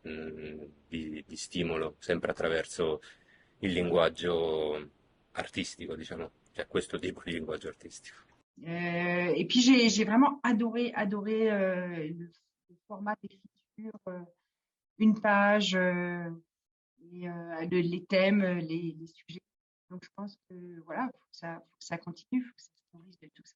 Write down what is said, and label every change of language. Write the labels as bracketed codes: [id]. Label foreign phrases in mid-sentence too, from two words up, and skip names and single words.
[it] di stimolo, sempre attraverso il linguaggio artistico, diciamo, cioè questo tipo di linguaggio artistico. [fr] Et puis j'ai vraiment adoré le format d'écriture, une page et les thèmes, les sujets. Donc je pense que voilà, faut que ça continue, faut que ça se nourrisse de tout ça.